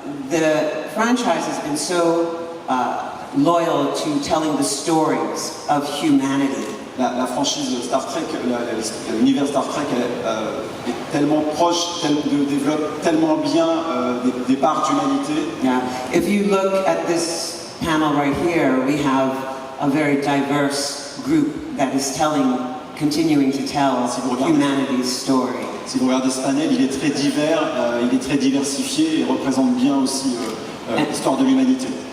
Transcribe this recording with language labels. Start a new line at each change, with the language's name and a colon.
English: The franchise has been so loyal to telling the stories of humanity.
French: La franchise Star Trek, l'univers Star Trek est tellement proche, développe tellement bien des parts d'humanité.
English: Yeah. If you look at this panel right here, we have a very diverse group that is continuing to tell humanity's story.
French: Si vous regardez ce panel, il est très divers, il est très diversifié et représente bien aussi l'histoire de l'humanité.